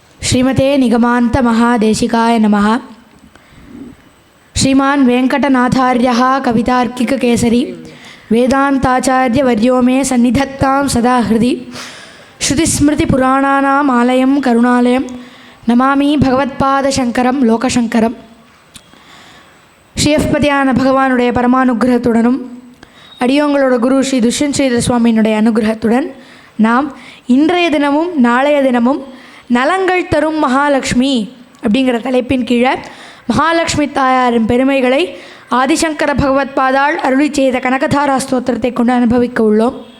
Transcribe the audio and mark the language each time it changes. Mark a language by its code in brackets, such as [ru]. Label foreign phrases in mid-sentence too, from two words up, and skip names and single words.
[sa] श्रीमते निगमान्त महादेशिकाय नमः। श्रीमान् वेंकटनाथार्यः कवितार्किककेसरी वेदान्ताचार्यवर्यो मे सन्निधत्तां सदा हृदि। श्रुतिस्मृतिपुराणानाम् आलयं करुणालयं नमामि भगवत्पादशङ्करं लोकशङ्करं। [ta] ஸ்ரீயப்பதியான பகவானுடைய பரமானுகிரகத்துடனும் அடியோங்களோட குரு ஸ்ரீ துஷ்யந்த் ஸ்ரீதர் சுவாமியினுடைய அனுகிரகத்துடன் நாம் இன்றைய தினமும் நாளைய தினமும் நலங்கள் தரும் மகாலட்சுமி அப்படிங்கிற தலைப்பின் கீழே மகாலட்சுமி தாயாரின் பெருமைகளை ஆதிசங்கர பகவத் பாதாள் அருளி செய்த கனகதாரா ஸ்தோத்திரத்தை கொண்டு அனுபவிக்க உள்ளோம்.